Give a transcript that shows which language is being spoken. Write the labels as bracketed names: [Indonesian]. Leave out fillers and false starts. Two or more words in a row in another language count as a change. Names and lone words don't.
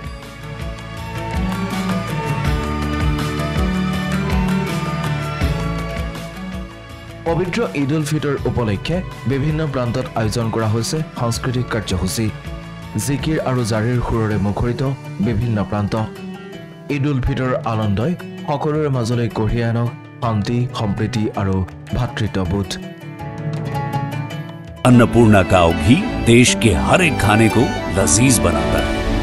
[Assamese] পবিত্ৰ ঈদ উল ফিতৰ উপলক্ষে বিভিন্ন প্ৰান্তত আয়োজন কৰা হৈছে সাংস্কৃতিক কাৰ্যসূচী। জিকিৰ আৰু জাৰিৰ সুৰেৰে মুখৰিত বিভিন্ন প্ৰান্ত। ঈদ উল ফিতৰৰ আনন্দই সকলোৰে মাজলৈ কঢ়িয়াই আনক শান্তি, সম্প্ৰীতি আৰু ভাতৃত্ববোধ। [Hindi] अन्नपूर्णा काव घी देश के हर एक खाने को लजीज बनाता है।